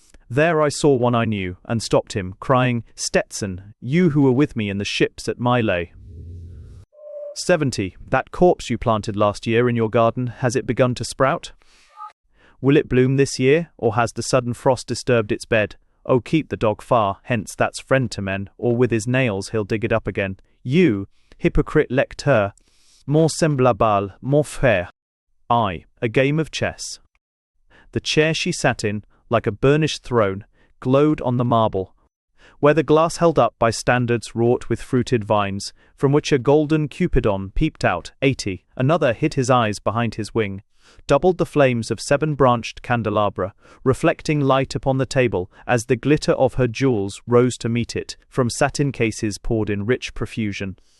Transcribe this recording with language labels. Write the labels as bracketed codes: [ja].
[en] There I saw one I knew, and stopped him, crying, "Stetson, you who were with me in the ships at Mylay." 70. That corpse you planted last year in your garden, has it begun to sprout? Will it bloom this year, or has the sudden frost disturbed its bed? Oh, keep the dog far, hence that's friend to men, or with his nails he'll dig it up again. You, [fr] hypocrite lecteur, mon semblable, mon frère. [en] A game of chess. The chair she sat in, like a burnished throne, glowed on the marble, where the glass held up by standards wrought with fruited vines, from which a golden Cupidon peeped out. 80. Another hid his eyes behind his wing, doubled the flames of 7-branched candelabra, reflecting light upon the table as the glitter of her jewels rose to meet it, from satin cases poured in rich profusion.